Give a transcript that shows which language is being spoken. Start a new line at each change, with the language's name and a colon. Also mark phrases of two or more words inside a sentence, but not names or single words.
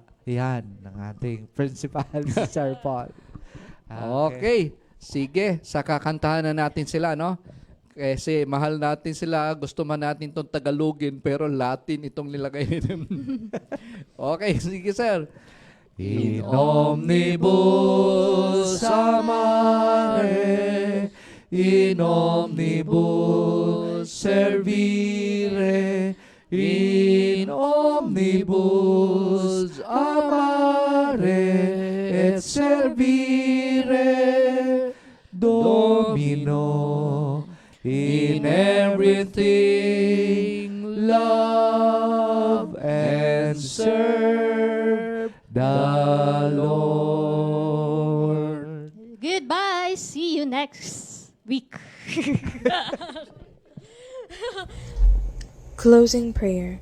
Filipino: Yan, ng ating principal, si Sir Paul. Okay. Sige, sa kakantahan na natin sila, no? Kasi mahal natin sila, gusto man natin itong Tagalogin, pero Latin itong nilagay. Okay, sige sir.
Latin: In omnibus amare, in omnibus servire, in omnibus amare et servire, Domino,
English: in everything love and serve the Lord. Goodbye. See you next week. Closing prayer.